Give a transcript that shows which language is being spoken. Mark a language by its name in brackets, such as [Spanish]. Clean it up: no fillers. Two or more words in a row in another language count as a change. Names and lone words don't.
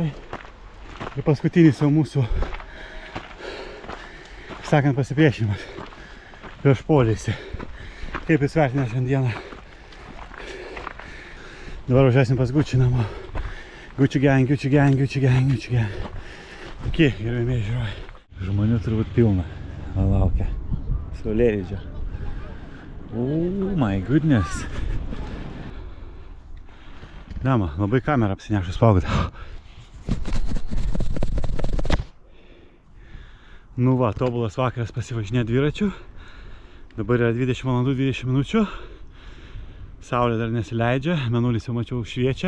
[Lithuanian] Ir paskutinis jau mūsų, kaip sakant, pasipriešinimas prieš polėsį. Kaip jūs vertina šiandieną? Dabar važiuosim pas Gucci namo. Gucci gang. Tokie, gerbėmiai žiūrovai. Žmonių turbūt pilna. Laukia. Saulėlydžio. [English] Oh my goodness. [Lithuanian] Dama, labai kamerą apsinešus paugata. Nu va, tobulas vakaras pasivažinė dviračių. Dabar yra 20 valandų 20 minučių. Saulė dar nesileidžia, mėnulis jau mačiau šviečia.